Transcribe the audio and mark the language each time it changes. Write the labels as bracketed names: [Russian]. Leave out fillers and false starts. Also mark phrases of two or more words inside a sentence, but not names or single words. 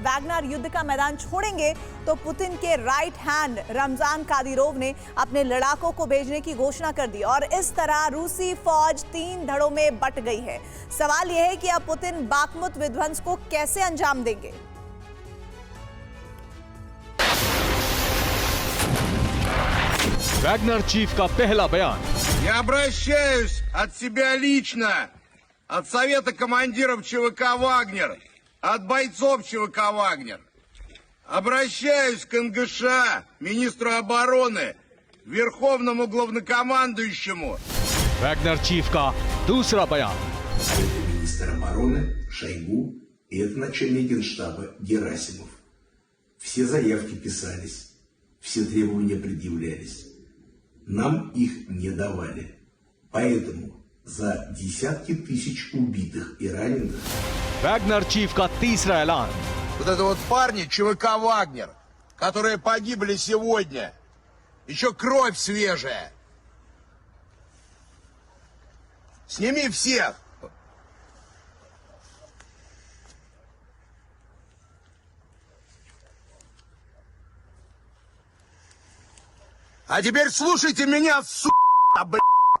[Hindi] वैगनर युद्ध का मैदान छोड़ेंगे तो पुतिन के [English] right hand [Hindi] रमजान कादिरोव ने अपने लड़ाकों को भेजने की घोषणा कर दी और इस तरह रूसी फौज 3 धड़ों में बट गई है। सवाल यह है कि अब पुतिन बाखमुत विध्वंस को कैसे अंजाम देंगे। वैगनर चीफ का पहला बयान। [Russian] Я обращаюсь от себя лично, от Совета командиров ЧВК «Вагнер», от бойцов ЧВК «Вагнер». Обращаюсь к НГШ, министру обороны, верховному главнокомандующему. [Hindi] वैगनर चीफ का दूसरा बयान। [Russian] Это министр обороны Шойгу и это начальник генштаба Герасимов. Все заявки писались, все требования предъявлялись. Нам их не давали. Поэтому за десятки тысяч убитых и раненых... [Hindi] वैगनर चीफ का तीसरा ऐलान। [Russian] Вот это вот парни ЧВК «Вагнер», которые погибли сегодня. Еще кровь свежая. Сними всех. А теперь слушайте меня, сука, блядь.